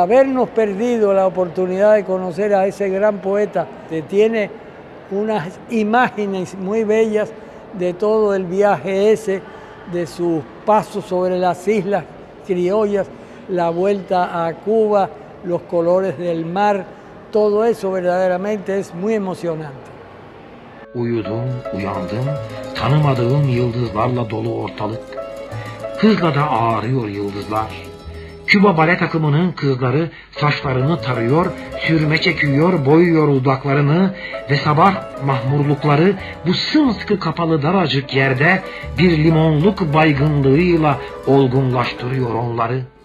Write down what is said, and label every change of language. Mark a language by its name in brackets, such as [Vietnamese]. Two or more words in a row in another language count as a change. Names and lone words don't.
[Spanish] habernos perdido la oportunidad de conocer a ese gran poeta, que tiene unas imágenes muy bellas de todo el viaje ese, de sus pasos sobre las islas criollas, la vuelta a Cuba, los colores del mar, todo eso verdaderamente es muy emocionante. [Turkish] Uyudum, uyandım, tanımadığım yıldızlarla dolu ortalık. Hızla da ağrıyor yıldızlar. Küba bale takımının kızları saçlarını tarıyor, sürme çekiyor, boyuyor dudaklarını ve sabah mahmurlukları bu sımsıkı kapalı daracık yerde bir limonluk baygınlığıyla olgunlaştırıyor onları.